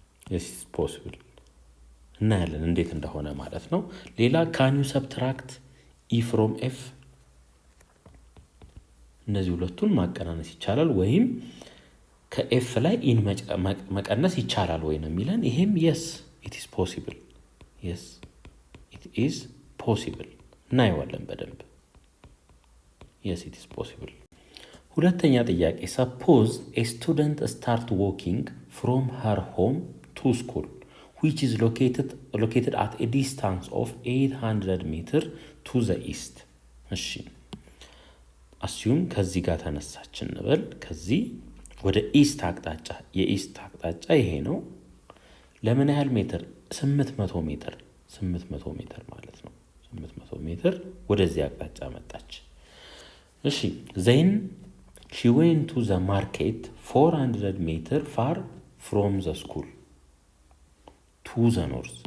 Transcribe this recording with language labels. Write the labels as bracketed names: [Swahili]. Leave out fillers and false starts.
[English] Yes, it is possible. [Amharic] እናያለን እንዴት እንደሆነ ማለት ነው። ሌላ [English] can you subtract e from f? [Amharic] እነዚህ ሁለቱን ማቀናነስ ይቻላል ወይም ከኤፍ ላይ ኢን መቀነስ ይቻላል ወይ ነው የሚለን። ይሄም [English] yes, it is possible. Yes, it is possible. [Amharic] እናየዋለን በደንብ። [English] Yes, it is possible. [Amharic] ሁለተኛ ጥያቄ [English] suppose a student start walking from her home to school which is located at a distance of 800 meter to the east. [Amharic] እሺ assume ከዚህ ጋር ተነሳች እንበል። ከዚህ ወደ ኢስት አቅጣጫ የኢስት አቅጣጫ ይሄ ነው። ለምን ያህል ሜትር? 800 ሜትር 800 ሜትር ማለት ነው። 800 ሜትር ወደዚህ አቅጣጫ መጣች። እሺ [English] then she went to the market 400 meter far from the school to the north.